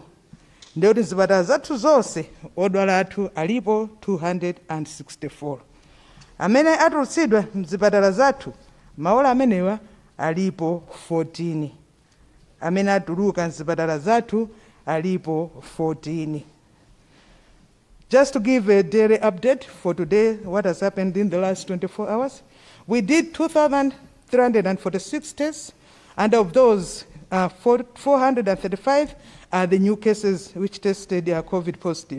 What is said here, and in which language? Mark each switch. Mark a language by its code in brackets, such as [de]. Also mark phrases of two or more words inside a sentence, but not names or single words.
[ny] Ndiyo kuti zipatala zathu zonse odwala athu alipo 264. Amene atulutsidwa mzipatala zathu maola amenewa alipo 14. Amene atuluka mzipatala zathu alipo 14. [en] Just to give a daily update for today, what has happened in the last 24 hours, we did 2,346 tests, and of those, 435 are the new cases which tested COVID positive.